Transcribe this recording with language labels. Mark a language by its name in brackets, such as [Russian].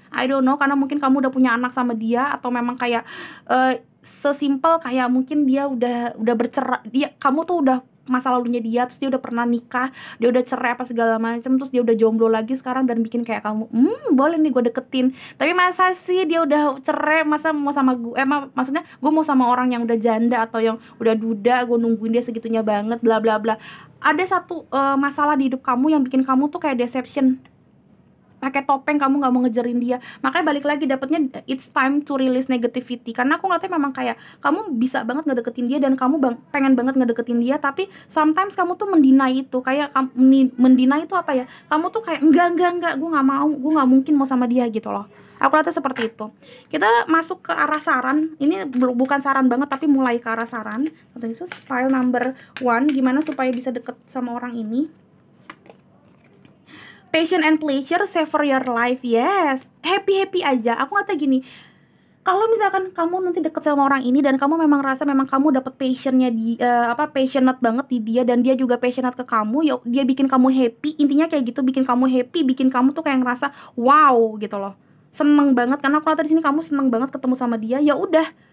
[English] I don't know, [Indonesian] karena mungkin kamu udah punya anak sama dia, atau memang kayak sesimpel kayak mungkin dia udah bercerai, kamu tuh udah masa lalunya dia, terus dia udah pernah nikah, dia udah cerai apa segala macam, terus dia udah jomblo lagi sekarang dan bikin kayak kamu, boleh nih gue deketin. Tapi masa sih dia udah cerai, masa mau sama gue, maksudnya gue mau sama orang yang udah janda atau yang udah duda, gue nungguin dia segitunya banget, bla bla bla. Ada satu masalah di hidup kamu yang bikin kamu tuh kayak deception, pakai topeng, kamu nggak mau ngejerin dia. Makanya balik lagi dapetnya [English] it's time to release negativity. [Indonesian] Karena aku ngeliatnya memang kayak kamu bisa banget ngedeketin dia dan kamu pengen banget ngedeketin dia, tapi [English] sometimes [Indonesian] kamu tuh mendinai itu. Kayak mendinai itu kamu tuh kayak enggak, gue nggak mau, gue nggak mungkin mau sama dia gitu loh. Aku lihatnya seperti itu. Kita masuk ke arah saran. Ini bukan saran banget, tapi mulai ke arah saran. Yesus, file number 1, gimana supaya bisa deket sama orang ini. [English] Passion and pleasure, savor your life. Yes, happy [Indonesian] aja. Aku ngata gini, kalau misalkan kamu nanti deket sama orang ini dan kamu memang rasa memang kamu dapet passionnya passionate banget di dia, dan dia juga passionate ke kamu, ya dia bikin kamu happy. Intinya kayak gitu, bikin kamu happy, bikin kamu tuh kayak ngerasa wow gitu loh, seneng banget. Karena aku ngata di sini kamu seneng banget ketemu sama dia. Ya udah,